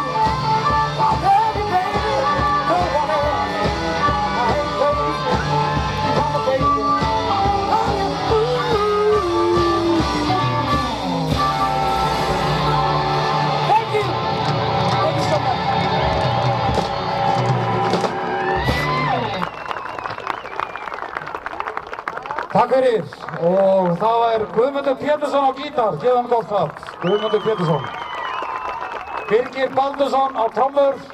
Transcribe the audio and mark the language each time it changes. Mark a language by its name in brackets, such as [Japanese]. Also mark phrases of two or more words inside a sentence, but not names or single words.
[English] I love you, baby, no one else. I ain't crazy, you want me, baby, I'm your fool. Thank you. Thank you so much. [Icelandic] Takk fyrir og það Guðmundur Pétursson á gítar, gefum hann gott klapp. Guðmundur Pétursson. Birgir Baldursson á trommur.